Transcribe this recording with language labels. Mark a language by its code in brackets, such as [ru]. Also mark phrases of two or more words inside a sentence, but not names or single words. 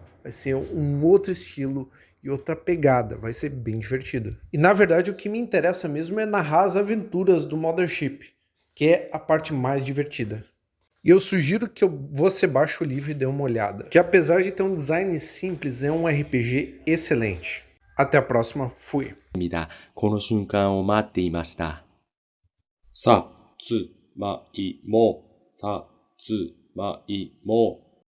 [pt] Vai ser um outro estilo e outra pegada, vai ser bem divertido. E na verdade o que me interessa mesmo é narrar as aventuras do Mothership, que é a parte mais divertida. E eu sugiro que você baixe o livro e dê uma olhada, que apesar de ter um design simples, é um RPG excelente. Até a próxima, fui. [ja] この瞬間を待っていました。さつまいも、さつまいも。